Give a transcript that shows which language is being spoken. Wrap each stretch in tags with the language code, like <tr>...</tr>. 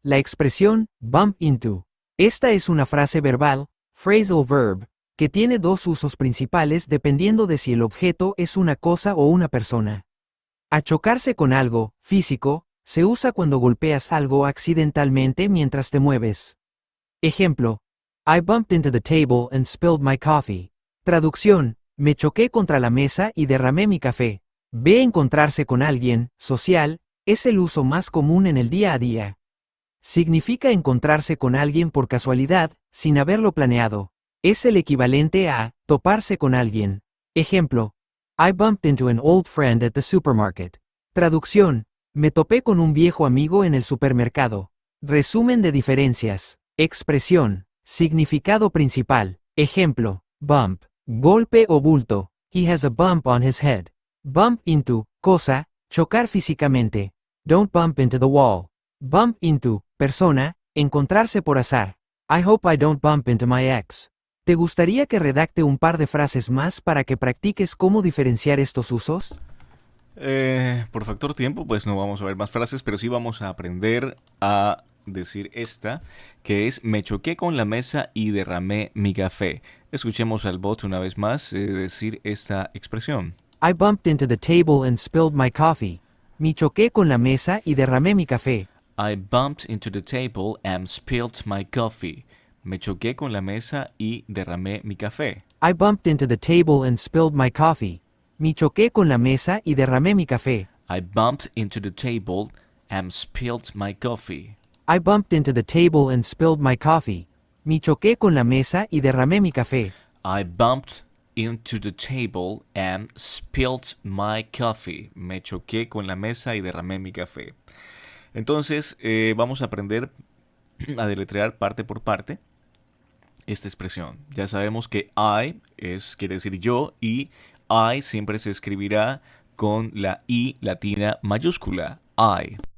<es>La expresión bump into. Esta es una frase verbal, phrasal verb, que tiene dos usos principales dependiendo de si el objeto es una cosa o una persona. A chocarse con algo, físico, se usa cuando golpeas algo accidentalmente mientras te mueves.</es> <en>Ejemplo: I bumped into the table and spilled my coffee.</en> <es>Traducción: me choqué contra la mesa y derramé mi café. B. Encontrarse con alguien, social, es el uso más común en el día a día. Significa encontrarse con alguien por casualidad, sin haberlo planeado. Es el equivalente a toparse con alguien.</es> <en>Ejemplo: I bumped into an old friend at the supermarket.</en> <es>Traducción: me topé con un viejo amigo en el supermercado. Resumen de diferencias. Expresión. Significado principal. Ejemplo: bump, golpe o bulto.</es> <en>He has a bump on his head. Bump into,</en> <es>cosa, chocar físicamente.</es> <en>Don't bump into the wall. Bump into,</en> <es>persona, encontrarse por azar.</es> <en>I hope I don't bump into my ex.</en> <es>¿Te gustaría que redacte un par de frases más para que practiques cómo diferenciar estos usos? Por factor tiempo, pues no vamos a ver más frases, pero sí vamos a aprender a decir esta, que es me choqué con la mesa y derramé mi café. Escuchemos al bot una vez más decir esta expresión.</es> <en>I bumped into the table and spilled my coffee.</en> <es>Me choqué con la mesa y derramé mi café.</es> <en>I bumped into the table and spilled my coffee.</en> <es>Me choqué con la mesa y derramé mi café.</es> <en>I bumped into the table and spilled my coffee.</en> <es>Me choqué con la mesa y derramé mi café.</es> <en>I bumped into the table and spilled my coffee. I bumped into the table and spilled my coffee.</en> <es>Me choqué con la mesa y derramé mi café.</es> <en>I bumped into the table and spilled my coffee.</en> <es>Me choqué con la mesa y derramé mi café. Entonces, vamos a aprender a deletrear parte por parte esta expresión. Ya sabemos que quiere decir yo, y I siempre se escribirá con la I latina mayúscula. I.</es>